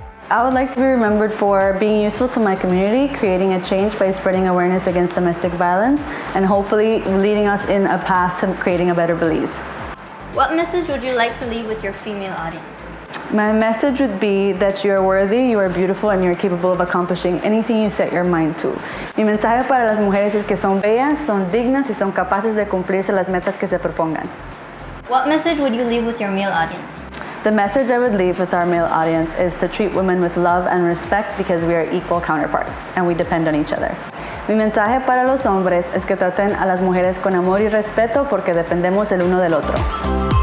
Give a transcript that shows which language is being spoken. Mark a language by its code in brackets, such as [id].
[en] I would like to be remembered for being useful to my community, creating a change by spreading awareness against domestic violence, and hopefully leading us in a path to creating a better Belize. What message would you like to leave with your female audience? My message would be that you are worthy, you are beautiful, and you are capable of accomplishing anything you set your mind to. [es] Mi mensaje para las mujeres es que son bellas, son dignas y son capaces de cumplirse las metas que se propongan. [en] What message would you leave with your male audience? The message I would leave with our male audience is to treat women with love and respect because we are equal counterparts and we depend on each other. [es] Mi mensaje para los hombres es que traten a las mujeres con amor y respeto porque dependemos el uno del otro.